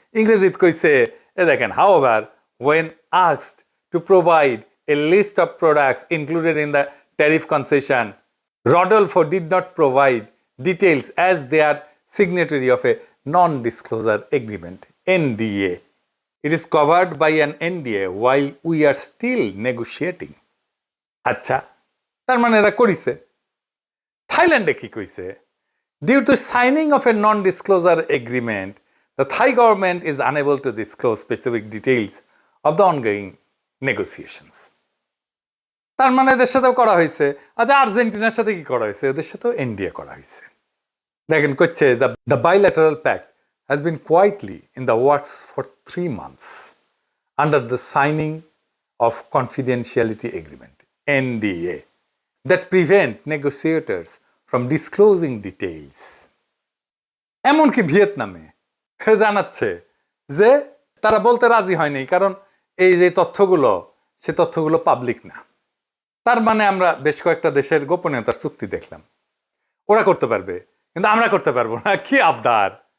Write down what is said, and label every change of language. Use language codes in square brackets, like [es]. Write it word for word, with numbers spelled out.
[bn] ইংরেজিতে কইছে, এ দেখেন, [en] However when asked to provide a list of products included in the tariff concession, Rodolfo did not provide details as they are signatory of a non disclosure agreement, NDA. It is covered by an N D A while we are still negotiating. [bn] আচ্ছা, তার মানে এরা করিছে। থাইল্যান্ডে কি কইছে? [en] Due to signing of a non-disclosure agreement, the Thai government is unable to disclose specific details of the ongoing negotiations. [bn] তার মানে এদের সাথেও করা হয়েছে। আচ্ছা, আর্জেন্টিনার সাথে কি করা হয়েছে? এদের সাথেও N D A করা হয়েছে। দেখেন, কচ্ছে [en] the bilateral pact has been quietly in the works for three months under the signing of confidentiality agreement, N D A, that prevent negotiators from disclosing details. [bn] এমনকি ভিয়েতনামে জানাচ্ছে যে তারা বলতে রাজি হয়নি, কারণ এই যে তথ্যগুলো, সে তথ্যগুলো পাবলিক না। তার মানে আমরা বেশ কয়েকটা দেশের গোপনীয়তার চুক্তি দেখলাম, ওরা করতে পারবে কিন্তু আমরা করতে পারবো না। কি আবদার!